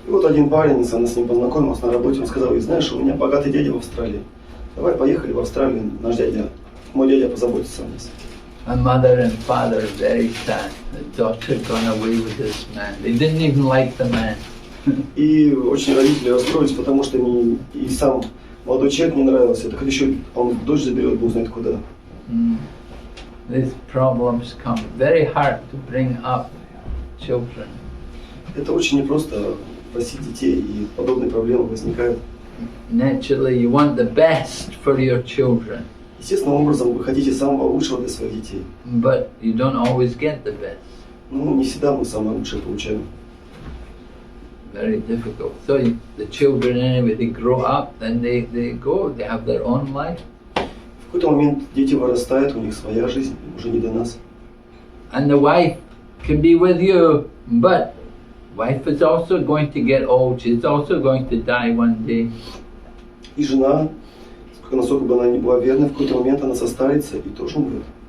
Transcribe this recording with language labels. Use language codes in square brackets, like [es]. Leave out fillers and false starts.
[ru] И вот один парень, она с ним познакомилась на работе, он сказал, знаешь, у меня богатый дядя в Австралии. Давай поехали в Австралию, мой дядя позаботится о нас. [en] My mother and father are very sad. The daughter gone away with this man. They didn't even like the man. [ru] И очень родители расстроились, потому что и сам молодой человек не нравился. Так еще он дочь заберет, Бог знает куда. [en] These problems come very hard to bring up children. [ru] Это очень непросто растить детей, и подобные проблемы возникают. [en] Naturally, you want the best for your children. [ru] Естественным образом вы хотите самого лучшего для своих детей. [en] But you don't always get the best. [ru] Ну, не всегда мы самое лучшее получаем. [en] Very difficult. So the children anyway, they grow up, then they go, they have their own life. [ru] В какой-то момент дети вырастают, у них своя жизнь, уже не до нас. [en] And the wife can be with you, but wife is also going to get old. She's also going to die one day. [ru] И жена, насколько бы она ни была верной, в какой-то момент она состарится и тоже умрет.